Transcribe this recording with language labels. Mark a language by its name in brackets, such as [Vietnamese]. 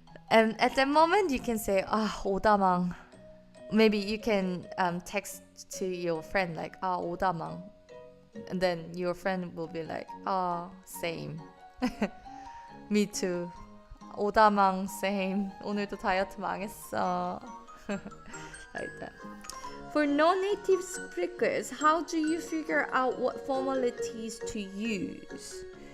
[English] And at that moment you can say 오다망. Maybe you can text to your friend like 오다망, and then your friend will be like same. Me too. 오다망 same. [Korean] 오늘도 다이어트 망했어. [English] Like that. For non-native speakers, how do you figure out what formalities to use?